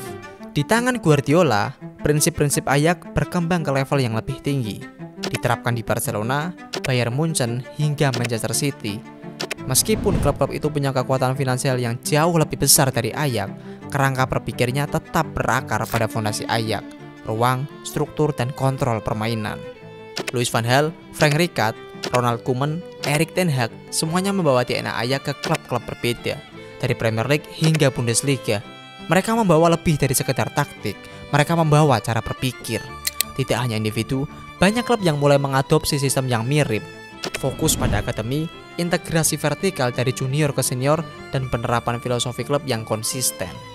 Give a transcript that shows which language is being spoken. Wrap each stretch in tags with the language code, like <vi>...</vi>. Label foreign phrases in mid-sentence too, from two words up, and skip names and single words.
<id>Di tangan Guardiola, prinsip-prinsip Ajax berkembang ke level yang lebih tinggi, diterapkan di Barcelona, Bayern Munchen, hingga Manchester City. Meskipun klub-klub itu punya kekuatan finansial yang jauh lebih besar dari Ajax, kerangka berpikirnya tetap berakar pada fondasi Ajax, ruang, struktur, dan kontrol permainan. Louis van Gaal, Frank Rijkaard, Ronald Koeman, Erik ten Hag, semuanya membawa DNA Ajax ke klub-klub berbeda, dari Premier League hingga Bundesliga. Mereka membawa lebih dari sekedar taktik, mereka membawa cara berpikir. Tidak hanya individu, banyak klub yang mulai mengadopsi sistem yang mirip, fokus pada akademi, integrasi vertikal dari junior ke senior, dan penerapan filosofi klub yang konsisten.</id>